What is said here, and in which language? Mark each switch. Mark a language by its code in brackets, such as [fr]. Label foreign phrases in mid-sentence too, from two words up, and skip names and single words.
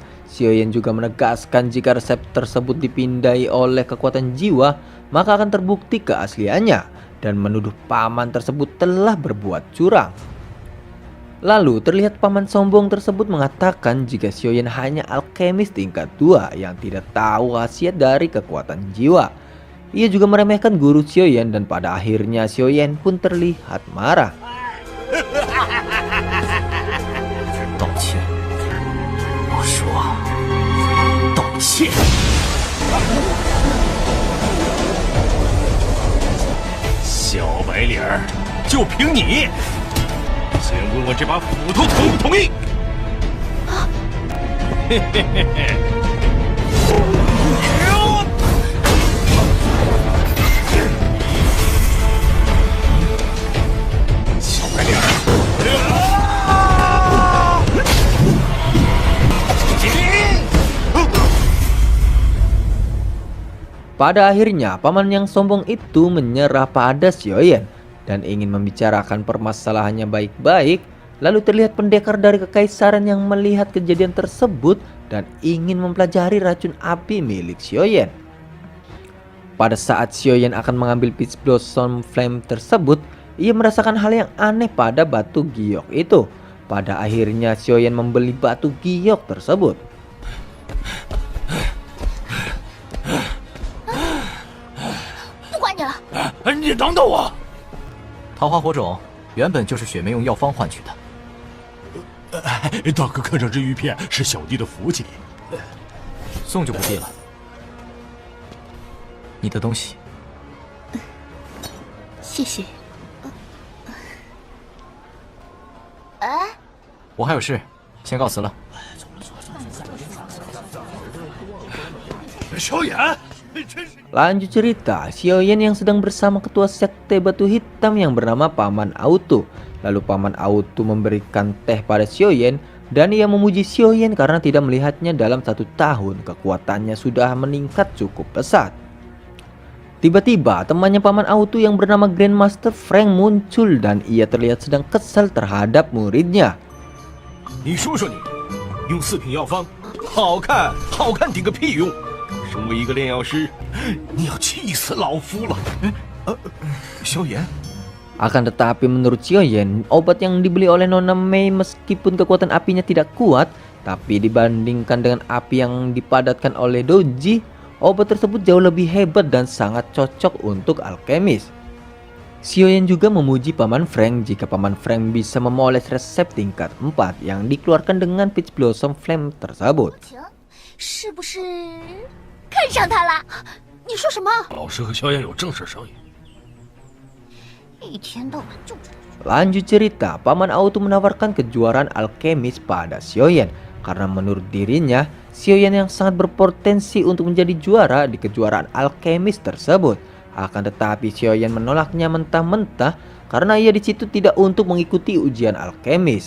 [id] Xiaoyan juga menegaskan jika resep tersebut dipindai oleh kekuatan jiwa maka akan terbukti keasliannya dan menuduh paman tersebut telah berbuat curang. Lalu terlihat paman sombong tersebut mengatakan jika Xiaoyan hanya alkemis tingkat 2 yang tidak tahu khasiat dari kekuatan jiwa. Ia juga meremehkan guru Xiaoyan dan pada akhirnya Xiaoyan pun terlihat marah. [zh] 道歉，我说道歉。小白脸儿，就凭你！先问问这把斧头同不同意？嘿嘿嘿嘿！小白脸！ [id] Pada akhirnya, paman yang sombong itu menyerah pada Xiaoyan dan ingin membicarakan permasalahannya baik-baik. Lalu terlihat pendekar dari kekaisaran yang melihat kejadian tersebut dan ingin mempelajari racun api milik Xiaoyan. Pada saat Xiaoyan akan mengambil Peach Blossom Flame tersebut, ia merasakan hal yang aneh pada batu giok itu. Pada akhirnya Xiaoyan membeli batu giok tersebut. [zh] 你等等我！桃花火种原本就是雪梅用药方换取的。大哥看上这玉片是小弟的福气，送就不必了。你的东西。谢谢。哎，我还有事，先告辞了。小眼。 [id] Lanjut cerita, Xiaoyan yang sedang bersama ketua sekte batu hitam yang bernama Paman Auto. Lalu Paman Auto memberikan teh pada Xiaoyan dan ia memuji Xiaoyan karena tidak melihatnya dalam 1 tahun. Kekuatannya sudah meningkat cukup pesat. Tiba-tiba temannya Paman Auto yang bernama Grandmaster Frank muncul dan ia terlihat sedang kesal terhadap muridnya. [zh] 你说说你，用4品药方，好看顶个屁用！身为一个炼药师，你要气死老夫了！萧炎， [id] Akan tetapi menurut Xiaoyan, obat yang dibeli oleh Nona Mei meskipun kekuatan apinya tidak kuat, tapi dibandingkan dengan api yang dipadatkan oleh Doji, obat tersebut jauh lebih hebat dan sangat cocok untuk alkemis. Xiaoyan juga memuji Paman Frank jika Paman Frank bisa memoles resep tingkat 4 yang dikeluarkan dengan Peach Blossom Flame tersebut. [zh] 是不是看上他了？你说什么？老师和萧炎有正事商议。一天到晚就…… [id] Lanjut cerita, Paman Auto menawarkan kejuaraan alkemis pada Xiaoyan karena menurut dirinya Xiaoyan yang sangat berpotensi untuk menjadi juara di kejuaraan alkemis tersebut. Akan tetapi Xiaoyan menolaknya mentah-mentah karena ia di situ tidak untuk mengikuti ujian alkemis.